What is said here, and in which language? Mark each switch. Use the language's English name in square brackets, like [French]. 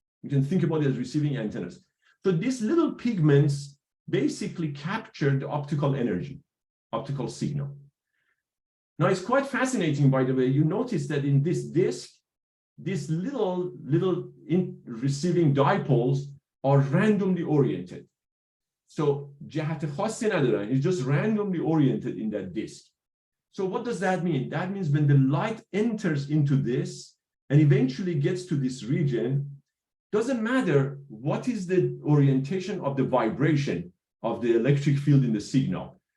[English] You can think about it as receiving antennas. So these little pigments basically capture the optical energy, optical signal. Now, it's quite fascinating, by the way. You notice that in this disc, these little receiving dipoles are randomly oriented. [Persian] So جهت خاصی ندارن. [English] It's just randomly oriented in that disc. So what does that mean? That means when the light enters into this and eventually gets to this region, doesn't matter what is the orientation of the vibration of the electric field in the signal.